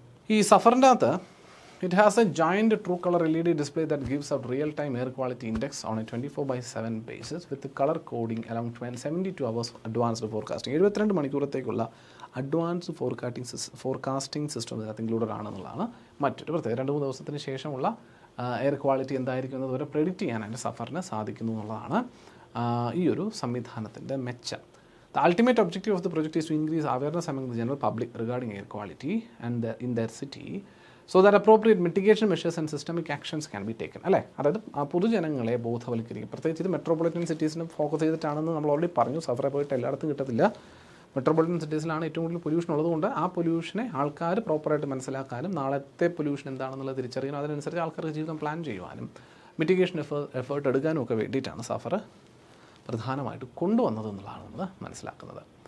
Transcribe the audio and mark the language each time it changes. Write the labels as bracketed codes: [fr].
[ml] ഈ സഫറിൻ്റെ അകത്ത് [en] It has a joint true colour LED display that gives out real time air quality index on a 24/7 basis with colour coding along 72 hours advanced forecasting. [ml] 72 മണിക്കൂറത്തേക്കുള്ള advance forecasting system ഇതിനകത്ത് included ആണെന്നുള്ളതാണ് മറ്റൊരു പ്രത്യേകത. 2-3 ദിവസത്തിന് ശേഷമുള്ള air quality എന്തായിരിക്കും എന്നതുവരെ predict ചെയ്യാനായിട്ട് സഫറിന് സാധിക്കുന്നു എന്നുള്ളതാണ് ഈ ഒരു സംവിധാനത്തിൻ്റെ മെച്ചം. [en] The ultimate objective of the project is to increase awareness among the general public regarding air quality and in their city so that appropriate mitigation measures and systemic actions can be taken. [ml] അല്ലേ, അതായത് പൊതുജനങ്ങളെ ബോധവൽക്കരിക്കും. പ്രത്യേകിച്ച് ഇത് metropolitan സിറ്റീസിന് focus ചെയ്തിട്ടാണെന്ന് നമ്മൾ already പറഞ്ഞു. സഫറെ പോയിട്ട് എല്ലായിടത്തും കിട്ടത്തില്ല. മെട്രോപൊളിറ്റൻ സിറ്റീസിലാണ് ഏറ്റവും കൂടുതൽ പൊല്യൂഷൻ ഉള്ളതുകൊണ്ട് ആ പൊല്യൂഷനെ ആൾക്കാർ പ്രോപ്പറായിട്ട് മനസ്സിലാക്കാനും നാളത്തെ പൊല്യൂഷൻ എന്താണെന്നുള്ളത് തിരിച്ചറിയാനും അതിനനുസരിച്ച് ആൾക്കാർക്ക് ജീവിതം പ്ലാൻ ചെയ്യുവാനും മിറ്റിഗേഷൻ എഫേർട്ട് എടുക്കാനും ഒക്കെ വേണ്ടിയിട്ടാണ് സഫർ പ്രധാനമായിട്ട് കൊണ്ടുവന്നത് എന്നുള്ളതാണ് നമ്മൾ മനസ്സിലാക്കുന്നത്.